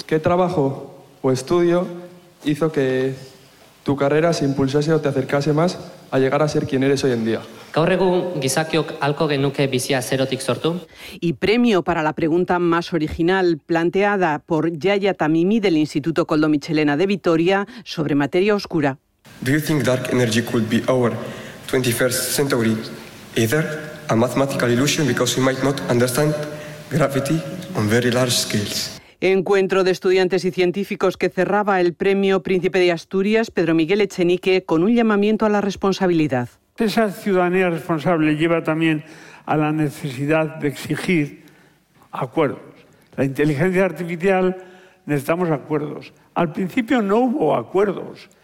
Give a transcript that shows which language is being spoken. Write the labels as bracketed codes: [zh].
[es] ¿Qué trabajo o estudio hizo que tu carrera se impulsase o te acercase más a llegar a ser quien eres hoy en día? [eu] Gaur egun gizakiok alko genuke bizia zerotik sortu. [es] Y premio para la pregunta más original planteada por Yaya Tamimi del Instituto Koldo Mitxelena de Vitoria sobre materia oscura. [en] Do you think dark energy could be our 21st century either a mathematical illusion because we might not understand gravity on very large scales? [es] Encuentro de estudiantes y científicos que cerraba el premio Príncipe de Asturias, Pedro Miguel Echenique, con un llamamiento a la responsabilidad. Esa ciudadanía responsable lleva también a la necesidad de exigir acuerdos. La inteligencia artificial necesitamos acuerdos. Al principio no hubo acuerdos.